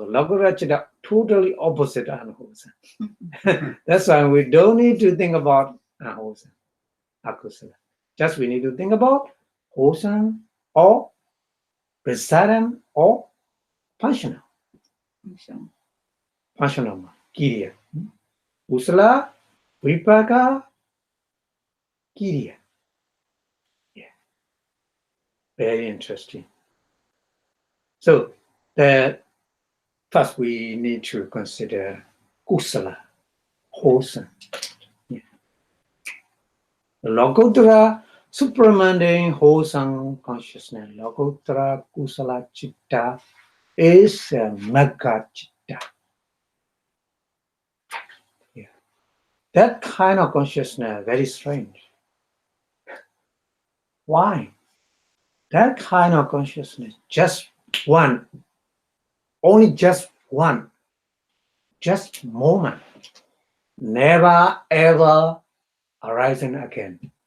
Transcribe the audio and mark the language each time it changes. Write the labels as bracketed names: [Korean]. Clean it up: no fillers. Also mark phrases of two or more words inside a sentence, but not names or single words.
[Pali] Lokuttara Chitta [English] totally opposite unwholesome. That's why we don't need to think about unwholesome, akusala. Just we need to think about wholesome or resident or functional. Functional, kiriya. [Pali] Kusala, vipaka, kiriya. [English] Yeah. Very interesting. So first we need to consider kusala, wholesome. Yeah. Lokuttara supramundane wholesome consciousness, [Pali] Lokuttara kusala chitta [English] is [Pali] magga chitta. [English] Yeah. That kind of consciousness very strange. Why? That kind of consciousness, just one, only just one, just moment, never ever arising again.